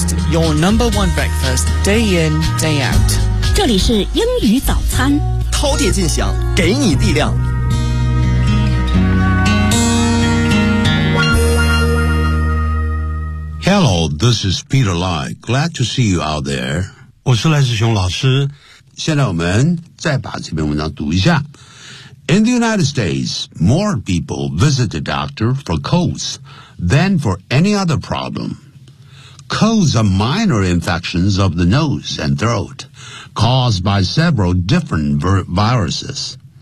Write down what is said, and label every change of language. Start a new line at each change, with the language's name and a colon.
English: Your number one breakfast, day in, day out.
Chinese: 这里是英语早餐，饕餮尽享，给你力量。
English: Hello, this is Peter Lai. Glad to see you out there.
Chinese: 我是赖世雄老师。现在我们再把这篇文章读一下。
English: In the United States, more people visit the doctor for colds than for any other problem. Colds are minor infections of the nose and throat caused by several different viruses.